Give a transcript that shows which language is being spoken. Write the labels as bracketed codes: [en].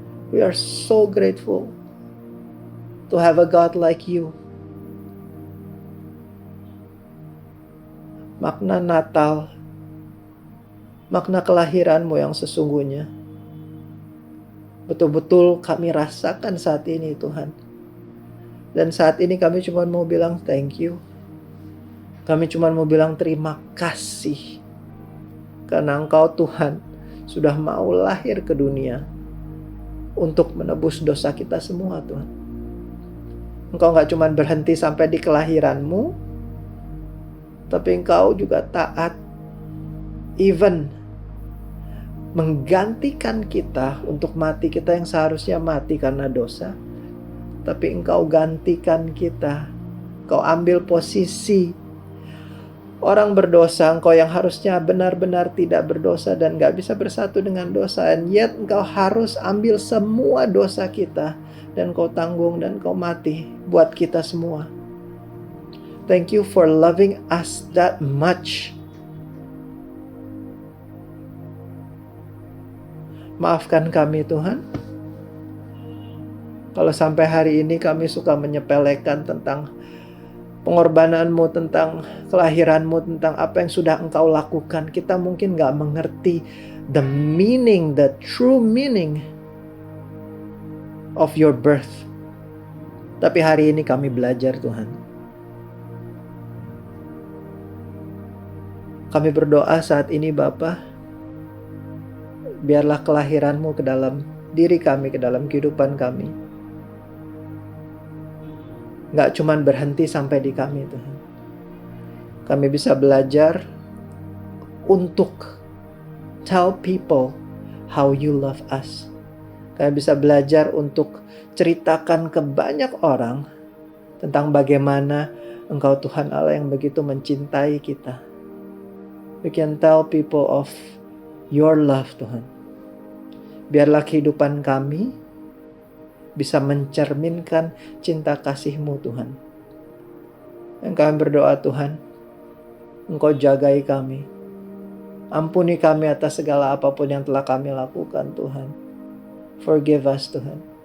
[en] We are so grateful to have a God like you. [id] Makna Natal, makna kelahiranmu yang sesungguhnya, betul-betul kami rasakan saat ini Tuhan. Dan saat ini kami cuma mau bilang [en] thank you. [id] Kami cuma mau bilang terima kasih. Karena Engkau Tuhan sudah mau lahir ke dunia untuk menebus dosa kita semua Tuhan. Engkau gak cuma berhenti sampai di kelahiranmu, tapi Engkau juga taat. [en] Even [id] menggantikan kita untuk mati, kita yang seharusnya mati karena dosa. tapi Engkau gantikan kita. Engkau ambil posisi orang berdosa, Engkau yang harusnya benar-benar tidak berdosa dan gak bisa bersatu dengan dosa. [en] And yet [id] Engkau harus ambil semua dosa kita dan Engkau tanggung dan Engkau mati buat kita semua. [en] Thank you for loving us that much. [id] Maafkan kami Tuhan, kalau sampai hari ini kami suka menyepelekan tentang pengorbananmu, tentang kelahiranmu, tentang apa yang sudah Engkau lakukan. Kita mungkin gak mengerti [en] the meaning, the true meaning of your birth. [id] Tapi hari ini kami belajar Tuhan. Kami berdoa saat ini Bapa, biarlah kelahiranmu ke dalam diri kami, ke dalam kehidupan kami. Gak cuman berhenti sampai di kami Tuhan. Kami bisa belajar untuk [en] tell people how you love us. [id] Kami bisa belajar untuk ceritakan ke banyak orang tentang bagaimana Engkau Tuhan Allah yang begitu mencintai kita. [en] We can tell people of your love Tuhan. [id] Biarlah kehidupan kami bisa mencerminkan cinta kasih-Mu Tuhan. Dan kami berdoa Tuhan, Engkau jagai kami. Ampuni kami atas segala apapun yang telah kami lakukan Tuhan. [en] Forgive us [id] Tuhan.